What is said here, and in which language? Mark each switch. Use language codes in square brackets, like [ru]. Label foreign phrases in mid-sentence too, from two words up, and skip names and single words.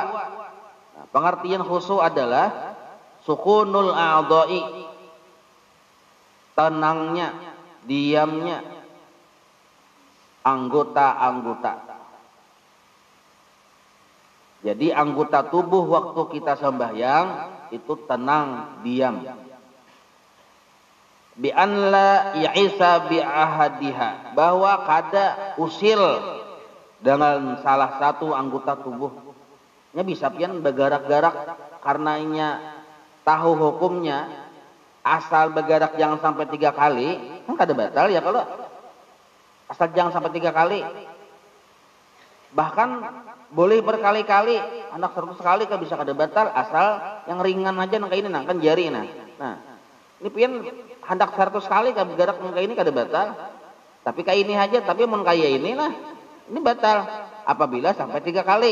[bjn] Nah, pengertian khusu' adalah [ar] sukunul a'dha'i. [bjn] Tenangnya, diamnya anggota-anggota. Jadi anggota tubuh waktu kita sembahyang itu tenang, diam. [ar] Bi an la ya'isa bi ahadiha, [bjn] bahwa kada usil dengan salah satu anggota tubuhnya bisa pian bergerak-gerak karenanya tahu hukumnya asal bergerak jangan sampai 3 kali kan kada batal ya kalau asal jangan sampai 3 kali, bahkan boleh berkali-kali anak 100 kali kan bisa kada batal asal yang ringan aja nang kayak ini kan jari nah ini pian hendak 100 kali kan bergerak nang kayak ini kada batal, tapi kayak ini aja tapi mun kayak ini nah ini batal apabila sampai 3 kali.